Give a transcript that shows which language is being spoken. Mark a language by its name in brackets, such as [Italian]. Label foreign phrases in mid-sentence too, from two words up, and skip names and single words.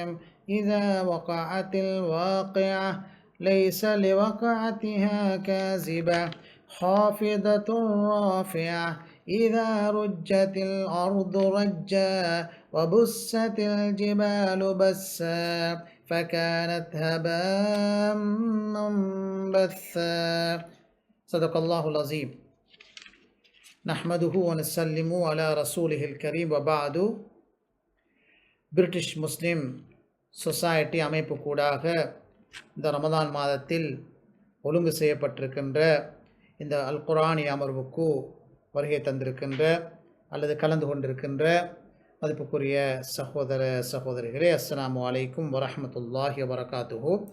[Arabic] إذا وقعت الواقعة ليس لوقعتها كاذبة خافضة رافعة إذا رجت الأرض رجا وبست الجبال بسا فكانت هباء منبثا صدق الله العظيم نحمده ونسلم على رسوله الكريم وبعد. [Tamil] பிரிட்டிஷ் முஸ்லீம் சொசைட்டி அமைப்பு கூடாக இந்த ரமதான் மாதத்தில் ஒழுங்கு செய்யப்பட்டிருக்கின்ற இந்த அல் குர்ஆனிய அமர்வுக்கு வருகை தந்திருக்கின்ற அல்லது கலந்து கொண்டிருக்கின்ற மதிப்புக்குரிய சகோதர சகோதரிகளே, [Arabic] السلام عليكم ورحمة الله وبركاته.